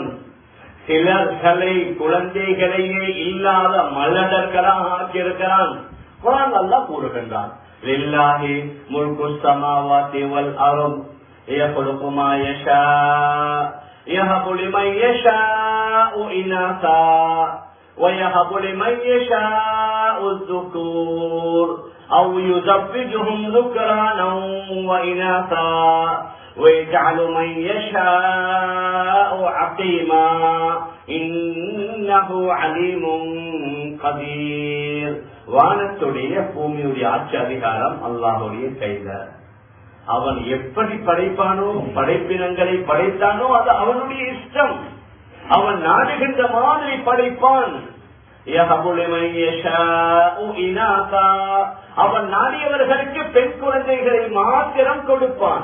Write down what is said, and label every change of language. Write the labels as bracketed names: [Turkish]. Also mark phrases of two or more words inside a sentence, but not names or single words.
[Tamil] சிலர்களை குழந்தைகளையே இல்லாத மலடர்களாக ஆக்கியிருக்கிறான். குர்ஆன் அல்லாஹ் கூறுகின்றான், [Arabic] لله ملك السماوات وال أرض يخلق ما يشاء يهب لمن يشاء إناثا وَيَهَبُ لِمَن يَشَاءُ الذُّكُورَ أَوْ يُزَوِّجُهُمْ ذُكْرَانًا وَإِنَاثًا وَيَجْعَلُ مَن يَشَاءُ عَقِيمًا إِنَّهُ عَلِيمٌ قَدِيرٌ. [Tamil] வானத்துடைய பூமியுடைய ஆட்சி அதிகாரம் அல்லாஹ்வுடைய கையில. அவன் எப்படி படைப்பானோ, படைப்பினங்களை படைத்தானோ அது அவனுடைய இஷ்டம். அவன் நாடுகின்ற மாதிரி படைப்பான். அவன் நாடியவர்களுக்கு பெண் குழந்தைகளை மாத்திரம் கொடுப்பான்.